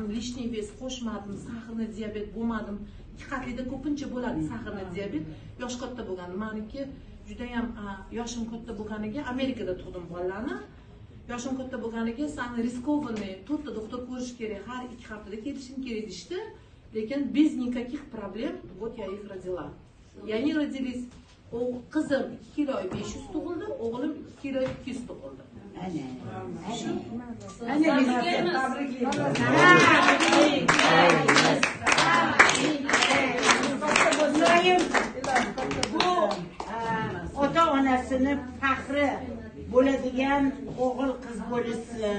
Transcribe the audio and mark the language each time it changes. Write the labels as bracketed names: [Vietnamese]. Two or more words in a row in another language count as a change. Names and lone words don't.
[Russian] Лишний вес [Uzbek] qo'shmadim, sahrli diabet bo'lmadim. Haqiqatda ko'pincha bo'ladi sahrli diabet. Yosh katta bo'lgan. Meniki juda ham yoshim katta bo'lganiga Amerikada tug'dim bolalarni. Yoshim katta bo'lganiga sen riskованный, 4 ta doktor ko'rish kerak, har 2 haftada kelishim kerak deydi. [Russian] Lekin без никаких проблем вот я их родила. И они родились, [Uzbek] qizim 2 kilo 500 tug'ildi, o'g'lim 2 kilo 200 tug'ildi. Bu ota onasini faxri bo'ladigan o'g'il qiz bo'lsin.